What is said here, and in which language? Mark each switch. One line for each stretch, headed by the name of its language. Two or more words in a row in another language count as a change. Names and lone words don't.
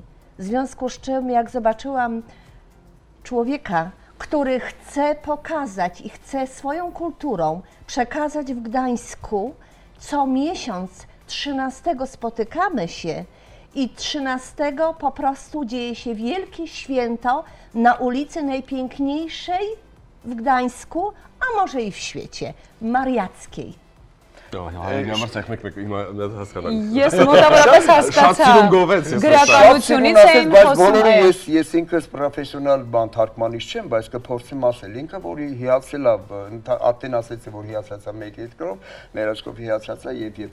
Polish: W związku z czym, jak zobaczyłam człowieka, który chce pokazać i chce swoją kulturą przekazać w Gdańsku, co miesiąc 13 spotykamy się i 13 po prostu dzieje się wielkie święto na ulicy najpiękniejszej w Gdańsku, a może i w świecie, Mariackiej.
Armenian: Համար ցեք մեկ հիմա հասկանալ։ Ես մոտավորապես հասկացա։ Շատ սիրուն գովեց ես։ Գրականությունից էին բայց խոսում, բոլորը այո։ ես ինքս պրոֆեսիոնալ բան թարգմանիչ չեմ, բայց կփորձեմ ասել ինքը, որի հիացել է, ատեն ասեցի, որ հիացած է մեկ երկրով, մեր աչքով հիացած է եւ երբ